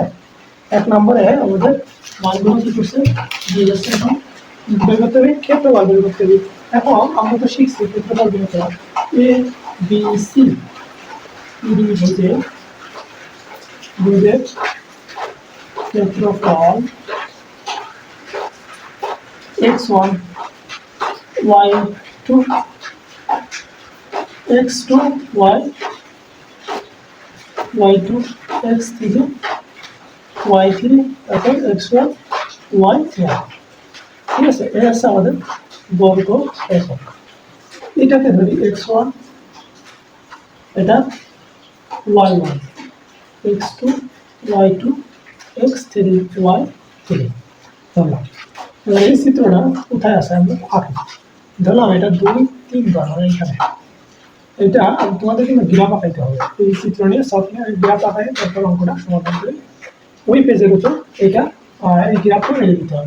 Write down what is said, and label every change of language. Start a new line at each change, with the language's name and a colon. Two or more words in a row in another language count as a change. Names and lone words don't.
Bangla: এক নম্বরে আমাদের মানগুলো কি করছে দিয়ে যাচ্ছে, এখন বের করতে হবে ক্ষেত্রফল বের করতে হবে। এখন আমরা তো শিখছি ক্ষেত্রফল বের করা, এ বি সি ত্রিভুজের ক্ষেত্রফল x1 y2 x2 y2 x3 y3 তারপর x1 y3, ঠিক আছে। এটা হচ্ছে আমাদের বর্গ একক। এটাকে ধরি x1, এটা y1, x2 y2 x3 y3 ধরলাম। এই চিত্রটা কোথায় আছে আমরা আঁকি, ধরলাম এটা 2 3 বার মানে এখানে। এটা তোমাদের কিন্তু গ্রাফ আঁকাইতে হবে, এই চিত্র নিয়ে সব নিয়ে গ্রাফ আঁকাই তারপর অঙ্কটা সমাধান করে ওই পেজের উপর এটা এই গ্রাফটা মেরে দিতে হবে।